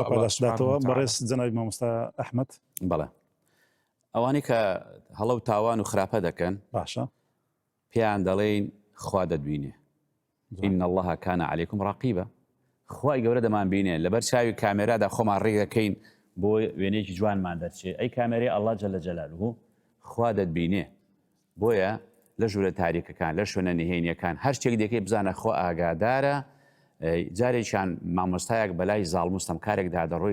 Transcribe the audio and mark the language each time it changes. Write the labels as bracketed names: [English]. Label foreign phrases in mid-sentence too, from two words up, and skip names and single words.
[Central Kurdish] پاداشتاتەوە. بەڕێز جەنابی مامۆستا ئەحمەد. بەڵێ ئەوانی کە هەڵە و تاوان و خراپە دەکەن باشە پێیان دەڵێن خوا دەدوینێ [Arabic] إن الله كان عليكم رقيبا. [Central Kurdish] خوای گەورە دەمان بینێ لەبەر چاوی کامێرادا خۆمان ڕێک دەکەین بۆ وێنەیەکی جوانمان دەرچێت ئەی کامێرەی ئەڵڵا [Arabic] جەلە جەلالوهو [Central Kurdish] خوا دەتبینێ. بۆیە لە ژوورە تاریکەکان لە شوێنە نهێنیەکان هەر شتێک دەکەی بزانە خۆ ئاگادارە جارێکیان مامۆستایەک بەلای زاڵموستەم کارێکدا دەڕۆی